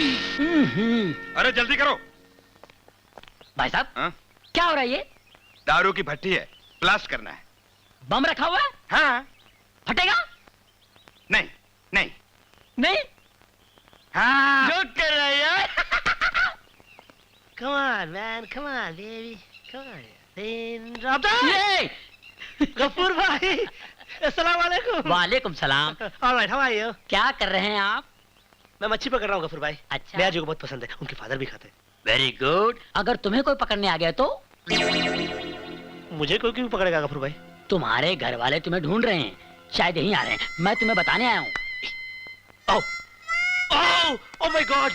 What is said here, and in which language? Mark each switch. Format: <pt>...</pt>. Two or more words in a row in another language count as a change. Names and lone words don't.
<hi>अरे जल्दी करो। भाई साहब क्या हो रहा है ये? दारू की भट्टी है, ब्लास्ट करना है। बम रखा हुआ है? हाँ। फटेगा? नहीं। हाँ। जो कर रहा है यार।</hi> <en>Come on man, come on baby, come on. Then drop</en> <hi>ये गफूर भाई,</hi> <ar>السلام عليكم. وعليكم السلام.</ar> <en>Alright, how are you?</en> <hi>क्या कर रहे हैं आप? मैं मच्छी पकड़ रहा हूँ गफूर भाई। अच्छा। नेहा जी को बहुत पसंद है, उनके फादर भी खाते हैं।</hi> <en>Very good.</en> <hi>अगर तुम्हें कोई पकड़ने आ गया तो? मुझे कोई क्यों पकड़ेगा गफूर भाई? तुम्हारे घर वाले तुम्हें ढूंढ रहे हैं, शायद यहीं आ रहे हैं। मैं तुम्हें बताने आया हूँ।</hi> <en>Oh my God!</en>